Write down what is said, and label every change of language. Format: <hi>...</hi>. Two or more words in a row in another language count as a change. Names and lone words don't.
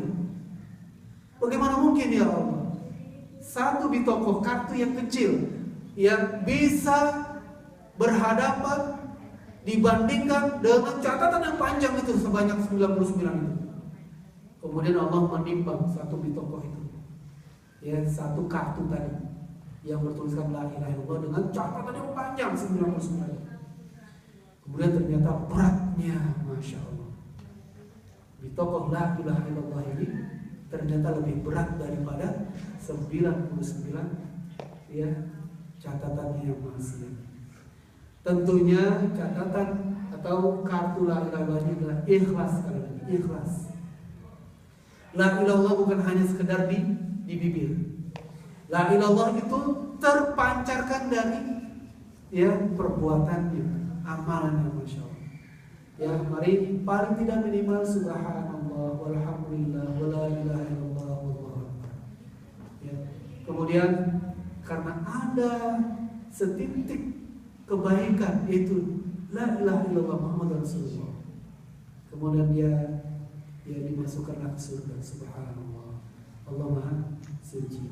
<id>Bagaimana mungkin ya Allah, satu bitaqah, kartu yang kecil yang bisa berhadapan dibandingkan dengan catatan yang panjang itu sebanyak 99 itu. Kemudian Allah menimbang satu bitaqah itu, ya, satu kartu tadi yang bertuliskan</id> <ar>لا إله إلا الله</ar> <id>dengan catatan yang panjang 99. Kemudian ternyata beratnya,</id> <ar>ما شاء الله, بطاقة لا إله إلا الله</ar> <id>ini ternyata lebih berat daripada 99 ya catatannya yang maksiat. Tentunya catatan atau kartu</id> <ar>لا إله إلا الله</ar> <id>adalah ikhlas sekali lagi, ikhlas.</id> <ar>لا إلا الله</ar> <id>bukan hanya sekedar di bibir.</id> <ar>لا إلا الله</ar> <id>itu terpancarkan dari perbuatannya, amalannya,</id> <ar>ما شاء الله.</ar> <id>Ya, mari paling tidak minimal</id> <ar>سبحان الله والحمد لله ولا إله إلا الله والله أكبر.</ar> <id>Ya. Kemudian karena ada setitik kebaikan itu</id> <ar>لا إله إلا الله محمد رسول الله.</ar> <id>Kemudian dia dimasukkanlah ke surga. Subhanallah, Allah Maha Suci.</id>